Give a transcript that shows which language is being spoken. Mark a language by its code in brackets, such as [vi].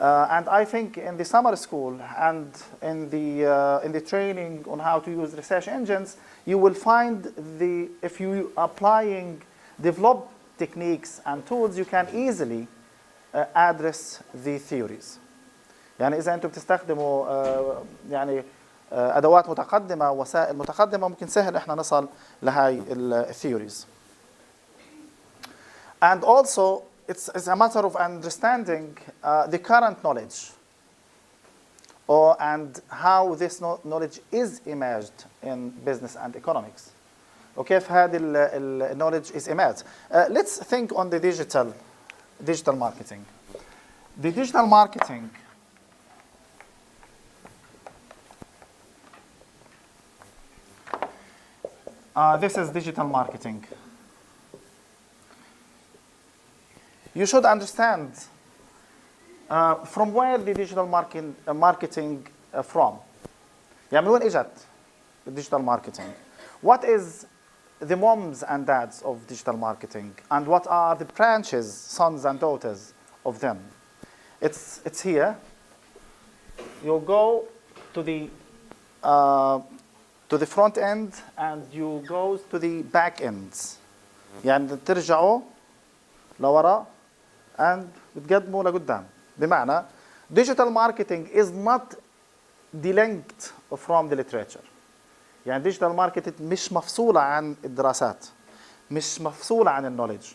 [en] And I think in the summer school and in the training on how to use research engines, you will find if you applying developed techniques and tools, you can easily address the theories. [ar] يعني إذا أنتم بتستخدموا يعني أدوات متقدمة وسائل متقدمة ممكن سهل إحنا نصل لهاي الtheories. [en] And also it's a matter of understanding the current knowledge and how this knowledge is emerged in business and economics. [ar] وكيف هذه [en] knowledge is emerged. Let's think on the digital marketing. The digital marketing this is digital marketing. You should understand from where the digital marketing from. [ar] يعني من وين اجت digital marketing? [en] What is the moms and dads of digital marketing, and what are the branches, sons and daughters of them? It's here. You go to the front end and you go to the back ends. [ar] يعني ترجعوا لورا [en] and [ar] بتقدموا لقدام. [en] بمعنى digital marketing is not delinked from the literature. [ar] يعني digital marketing مش مفصولة عن الدراسات، مش مفصولة عن النولج.